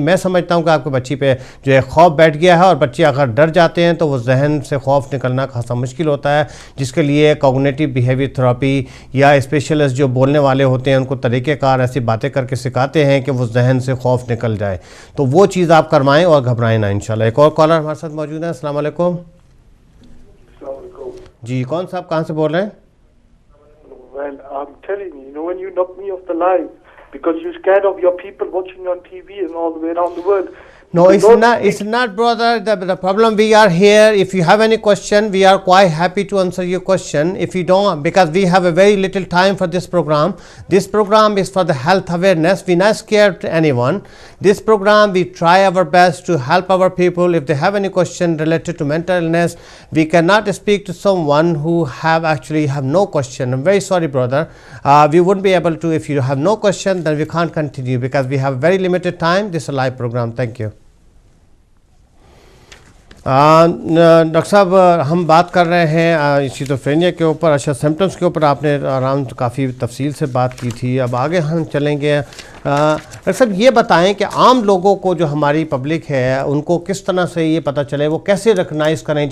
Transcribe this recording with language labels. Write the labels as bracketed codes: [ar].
[hi] मैं समझता हूँ कि आपकी बच्ची पे जो है खौफ बैठ गया है, और बच्चे अगर डर जाते हैं तो वो जहन से खौफ निकलना खासा मुश्किल होता है, जिसके लिए कॉग्निटिव बिहेवियर थेरेपी या स्पेशलिस्ट जो बोलने वाले होते हैं उनको तरीक़ेकार ऐसी बातें करके सिखाते हैं कि वो जहन से खौफ निकल जाए। तो वो चीज़ आप करवाएं और घबराएं ना इंशाल्लाह। एक और कॉलर हमारे साथ मौजूद है। अस्सलाम वालेकुम जी, कौन साहब, कहाँ से बोल रहे हैं? [en] Well, I'm telling you, when you knocked me off the line because you're scared of your people watching on TV and all the way around the world. No, it's not, brother. The problem, we are here. If you have any question, we are quite happy to answer your question. If you don't, because we have a very little time for this program. This program is for the health awareness. We not scared to anyone. This program, we try our best to help our people. If they have any question related to mental illness, we cannot speak to someone who actually have no question. I'm very sorry, brother. We wouldn't be able to. If you have no question, then we can't continue because we have very limited time. This is a live program. Thank you. [hi] Doctor साहब, हम बात कर रहे हैं schizophrenia के ऊपर। अच्छा, symptoms के ऊपर आपने आराम काफ़ी तफसील से बात की थी। अब आगे हम चलेंगे। डॉक्टर साहब, ये बताएं कि आम लोगों को, जो हमारी पब्लिक है, उनको किस तरह से ये पता चले, वो कैसे रिकग्नाइज़ करें?